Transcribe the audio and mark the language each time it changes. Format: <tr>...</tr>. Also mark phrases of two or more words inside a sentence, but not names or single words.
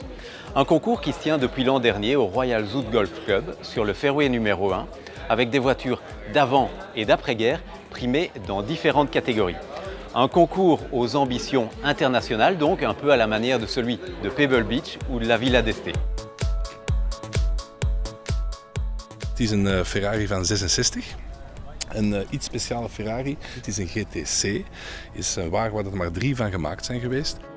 <fr>Un concours qui se tient depuis l'an dernier au Royal Zoute Golf Club sur le fairway numéro 1, avec des voitures d'avant et d'après-guerre primées dans différentes catégories. Un concours aux ambitions internationales, donc un peu à la manière de celui de Pebble Beach ou de la Villa d'Este.</fr> <nl>Het is een Ferrari van 66. Een iets speciale Ferrari. Het is een GTC. Het is een wagen waar er maar 3 van gemaakt zijn geweest.</nl>